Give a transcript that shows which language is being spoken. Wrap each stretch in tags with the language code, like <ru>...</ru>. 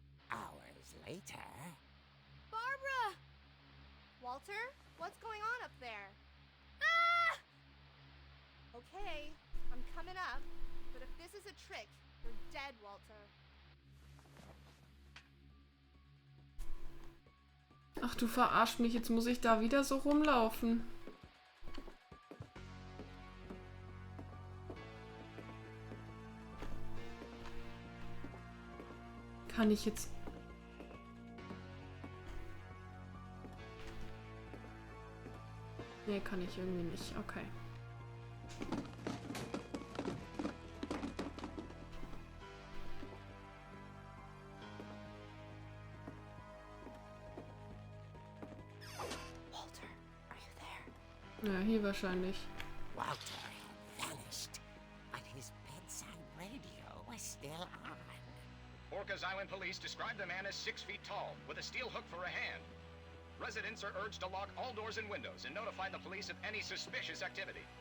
<en>Hours later... Barbara! Walter, what's going on up there? Ah! Okay, I'm coming up, but if this is a trick, you're dead, Walter.</en> <de>Ach, du verarsch mich. Jetzt muss ich da wieder so rumlaufen. Kann ich jetzt... Nee, kann ich irgendwie nicht. Okay.</de> <en>Walter, are you there?</en> <de>Ja, hier wahrscheinlich.</de> <en>Walter had vanished, but his bedside radio was still on. Orcas Island police describe the man as 6 feet tall, with a steel hook for a hand. Residents are urged to lock all doors and windows and notify the police of any suspicious activity.</en>